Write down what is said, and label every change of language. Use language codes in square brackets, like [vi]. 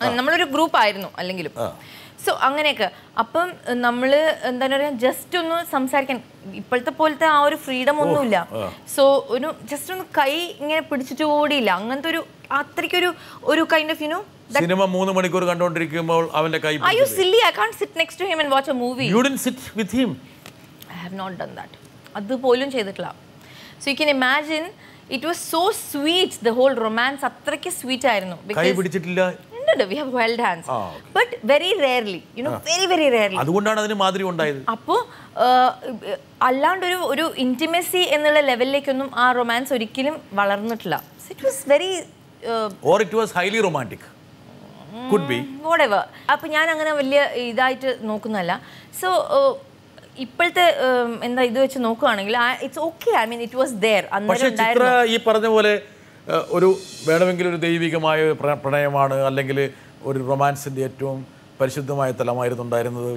[ml] നമ്മളൊരു ഗ്രൂപ്പ് ആയിരുന്നു അല്ലെങ്കിലും. സോ അങ്ങനെയൊക്കെ. അപ്പം നമ്മൾ എന്താ പറയുക, ജസ്റ്റ് ഒന്ന് സംസാരിക്കാൻ, ഇപ്പോഴത്തെ പോലത്തെ ആ ഒരു ഫ്രീഡം ഒന്നുമില്ല. സോ ഒരു ജസ്റ്റ് ഒന്ന് കൈ ഇങ്ങനെ പിടിച്ചിട്ട് കൂടിയില്ല. അങ്ങനത്തെ ഒരു അത്രയ്ക്കൊരു കൈൻഡ് ഓഫ് സിനിമ 3 മണിക്കൂർ കണ്ടുകൊണ്ടിരിക്കുമ്പോൾ അവന്റെ കൈ [en] Are you silly? I can't sit next to him and watch a movie. You didn't sit with him? I have not done that. അതുപോലും ചെയ്തിട്ടില്ല. So you can imagine, it was so sweet, the whole romance അത്രയ്ക്ക് sweet ആയിരുന്നു. [ml] കൈ പിടിച്ചിട്ടില്ല? [en] We have held hands, but very rarely, very rarely. [ml] അതുകൊണ്ടാണ് അതിന് മാതിരി ഉണ്ടായത്. അപ്പോൾ അല്ലാണ്ട് ഒരു ഇന്റിമസി എന്നുള്ള ലെവലിലേക്കൊന്നും ആ റൊമാൻസ് ഒരിക്കലും വളർന്നിട്ടില്ല. [en] It was very or it was highly romantic, could be whatever. [ml] അപ്പോൾ ഞാൻ അങ്ങനെ വലിയ ഇതായിട്ട് നോക്കുന്നല്ല. സോ ഇപ്പോഴത്തെ എന്താ ഇത് വെച്ച് നോക്കുകയാണെങ്കിൽ it's okay. [en] I mean it was there. [ml] പക്ഷേ ചിത്ര ഈ പറഞ്ഞ പോലെ ഒരു വേണമെങ്കിൽ ഒരു ദൈവികമായ പ്രണയമാണ്, അല്ലെങ്കിൽ ഒരു റൊമാൻസിൻ്റെ ഏറ്റവും പരിശുദ്ധമായ തലമായിരുന്നുണ്ടായിരുന്നത്.